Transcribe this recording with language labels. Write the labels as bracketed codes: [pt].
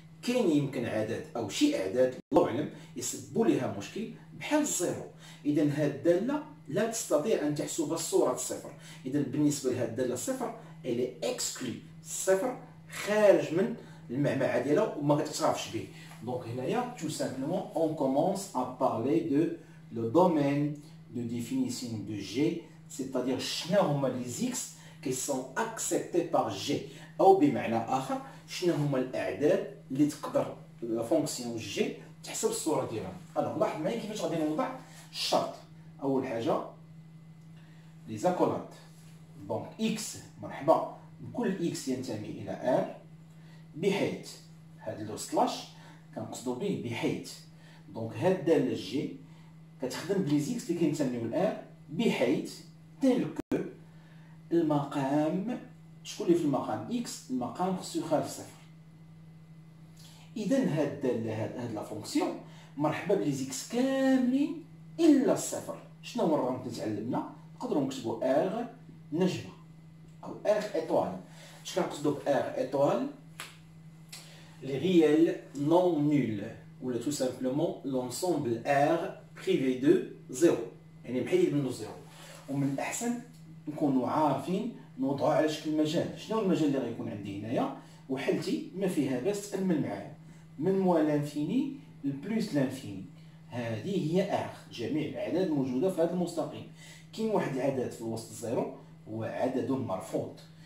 [ar] كاين يمكن عدد او شي اعداد الله اعلم يسببوا لها مشكل بحال الزيرو. اذا هاد الداله لا تستطيع ان تحسب صوره الصفر. اذا بالنسبه لهاد الداله الصفر الي اكسكلو، الصفر خارج من المعمعه ديالها وما كتعرفش به. [fr] Donc là, tout simplement, on commence à parler de le domaine de définition de G, c'est-à-dire les x qui sont acceptés par G. [ar] Ou بمعنى آخر شنو هما الأعداد اللي تقدر la fonction G تحسب الصورة ديالها. alors لاحظ معايا كيفاش غادي نوضع الشرط. أول حاجة لي زاكولات. دونك x مرحبا بكل x ينتمي إلى R بحيث هاد لو سلاش كنقصدو به بحيث. دونك هاد الداله جي كتخدم بليزيكس اللي كينتميو لار بحيث تيل كو المقام شكون اللي في المقام اكس، المقام خصو يخالف صفر. اذا هاد الداله هاد لا فونكسيون مرحبا بليزيكس كاملين الا الصفر. شنو هو الرقم اللي تعلمنا؟ نقدروا نكتبوا ار نجمه او ار ايطوال. اش كنقصدوا بار ايطوال؟ [fr] les réels non nuls ou tout simplement l'ensemble R privé de 0 [ar] يعني محيد منه زيرو. ومن الأحسن نكونوا عارفين نوضعوا على شكل مجال. شنو المجال اللي غيكون عندي هنايا؟ وحلتي ما فيها باس تأمل معايا من موان لانفيني لبلوس لانفيني. هذه هي R، جميع الأعداد الموجودة في هذا المستقيم. كاين واحد العدد في الوسط الزيرو هو عدد مرفوض.